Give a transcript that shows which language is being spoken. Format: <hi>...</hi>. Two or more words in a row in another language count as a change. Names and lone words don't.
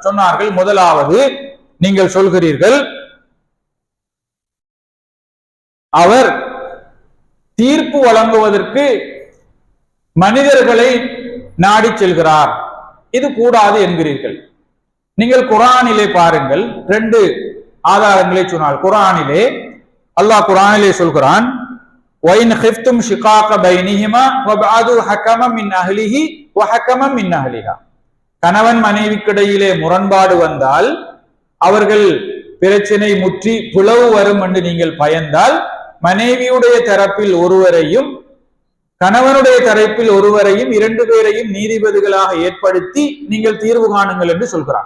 <ta>சொன்னார்கள், முதலாவது, நீங்கள் சொல்கிறீர்கள் அவர் தீர்ப்பு வழங்குவதற்கு மனிதர்களை நாடி செல்கிறார், இது கூடாது என்கிறீர்கள். நீங்கள் குர்ஆனிலே பாருங்கள், ரெண்டு ஆதாரங்களை சொன்னால் குர்ஆனிலே அல்லாஹ் குர்ஆனிலே சொல்கிறான்,</ta> <ar>وَإِنْ خِفْتُمْ شِقَاقَ بَيْنِهِمَا وَابْعَثُوا حَكَمًا مِنْ أَهْلِهِ وَحَكَمًا مِنْ أَهْلِهَا.</ar> <ta>கணவன் மனைவிக்கிடையிலே முரண்பாடு வந்தால், அவர்கள் பிரச்சனை முற்றி பிளவு வரும் என்று நீங்கள் பயந்தால், மனைவியுடைய தரப்பில் ஒருவரையும் கணவனுடைய தரப்பில் ஒருவரையும் இரண்டு பேரையும் நீதிபதிகளாக ஏற்படுத்தி நீங்கள் தீர்வு காணுங்கள் என்று சொல்கிறான்.</ta>